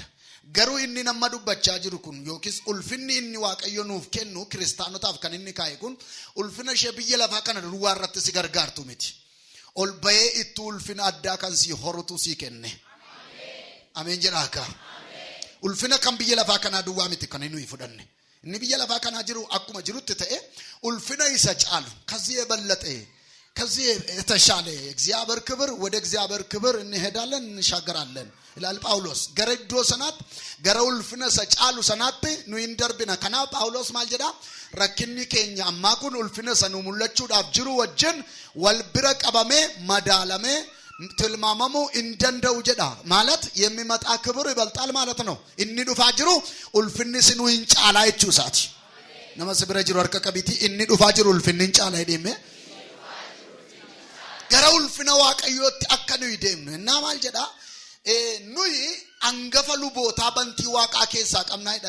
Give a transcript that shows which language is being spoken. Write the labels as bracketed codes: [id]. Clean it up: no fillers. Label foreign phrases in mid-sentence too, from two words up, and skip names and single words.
[om] Garuu inni nama dubbachaa jiru kun yookiis ulfinni inni Waaqayyo nuuf kennu kiristaanotaaf kan inni kaa'e kun ulfina ishee biyya lafaa kana duwwaa irratti si gargaartu miti. Ol bahee itti ulfina addaa kan si horutu si kenne. Ameen jedhaa akka. Ulfina kan biyya lafaa kanaa duwwaa miti kan inni fudhanne. Inni biyya lafaa kanaa jiru akkuma jirutti ta'e ulfina isa caalu [am] ከዚህ የበለጠ ከዚህ የተሻለ እግዚአብሔር ክብር ወደ እግዚአብሔር ክብር እንሄዳለን እንሻገራለን ይላል ጳውሎስ። ገረዶ ሰናት ገረ [om] ulfina isa caalu sanaatti nu hin darbina. Kanaaf Phaawulos maal jedha? Rakkinni keenya ammaa kun ulfina isa nu mul'achuudhaaf jiru wajjin wal bira qabamee madaalamee tilmaamamuu hin danda'u jedha. [am] ማለት የሚመጣ ክብር ይበልጣል ማለት ነው። [om] inni dhufaa jiru ulfinni sinu hin caalaa jechuu isaati. Nama sibira jiru harka qabiiti inni dhufaa jiru ulfinni hin caalaa jedhame. Gara ulfina Waaqayyootti akka nuyi deemnu. Innaa maal jedha? Nuyi angafa lubootaa bantii Waaqaa keessaa qabnaa jedha.